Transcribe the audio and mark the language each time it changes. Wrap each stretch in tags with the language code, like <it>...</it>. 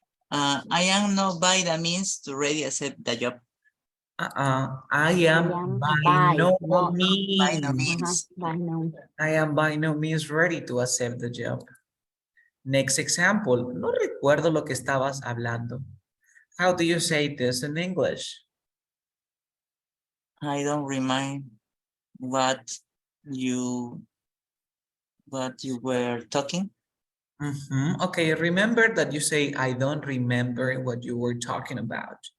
<en>I am not by the means to ready accept the job. I am by no means. I am by no means ready to accept the job. Next example.</en> <es>No recuerdo lo que estabas hablando.</es> <en>How do you say this in English? I don't remind what you were talking. Okay, remember that you say, I don't remember what you were talking about.</en>